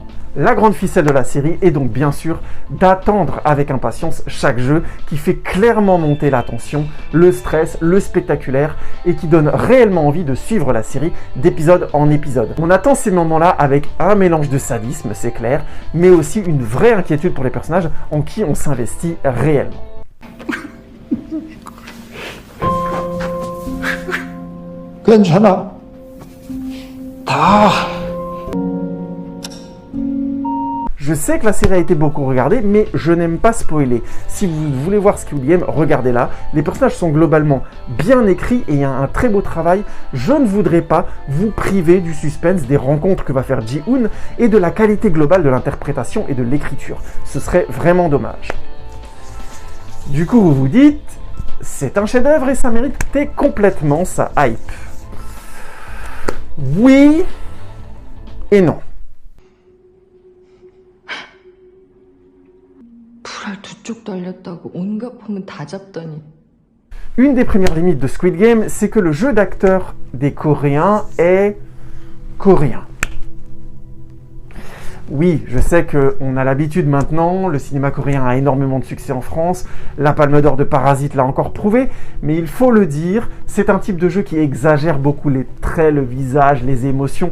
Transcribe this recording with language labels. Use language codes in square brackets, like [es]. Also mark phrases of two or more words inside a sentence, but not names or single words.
[fr] La grande ficelle de la série est donc bien sûr d'attendre avec impatience chaque jeu qui fait clairement monter l'attention, le stress, le spectaculaire et qui donne réellement envie de suivre la série d'épisode en épisode. On attend ces moments-là avec un mélange de sadisme, c'est clair, mais aussi une vraie inquiétude pour les personnages en qui on s'investit réellement. [ko] 괜찮아. 다. [fr] Je sais que la série a été beaucoup regardée, mais je n'aime pas spoiler. Si vous voulez voir Squid Game, regardez-la. Les personnages sont globalement bien écrits et il y a un très beau travail. Je ne voudrais pas vous priver du suspense, des rencontres que va faire Ji-hoon et de la qualité globale de l'interprétation et de l'écriture. Ce serait vraiment dommage. Du coup, vous vous dites, c'est un chef-d'œuvre et ça méritait complètement sa hype. Oui et non. [ko] 불알 두 쪽 달렸다고 온갖 폼은 다 잡더니. [fr] Une des premières limites de Squid Game, c'est que le jeu d'acteur des Coréens est coréen. Oui, je sais qu'on a l'habitude maintenant, le cinéma coréen a énormément de succès en France, la Palme d'Or de Parasite l'a encore prouvé, mais il faut le dire, c'est un type de jeu qui exagère beaucoup les traits, le visage, les émotions.